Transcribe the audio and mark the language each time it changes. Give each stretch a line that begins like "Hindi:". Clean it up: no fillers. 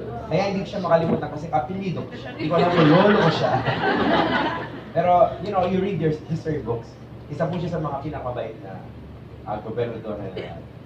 Filipino: Kaya hindi siya makalimutan kasi apelido. Hindi ko alam kung lolo ko siya.
English: Pero, you read your history books.
Filipino: Isa po siya sa mga pinakamabait na gobernador general.